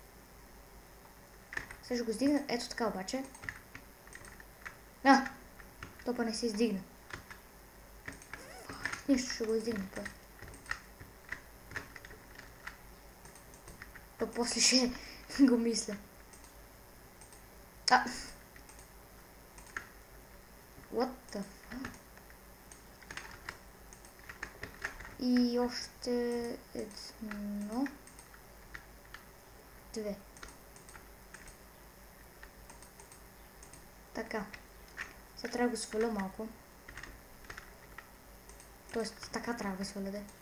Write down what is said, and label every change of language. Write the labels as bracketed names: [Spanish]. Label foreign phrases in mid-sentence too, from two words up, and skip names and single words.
[Bulgarian] Сега ще го издигна. Ето така обаче. Топа не се издигна. Нищо, ще го издигна. То после ще го мисля. [English] What the fuck? [Bulgarian] И още едно. 2. Така. Сега трябва да го сваля малко. Тоест, така трябва да сваля, да.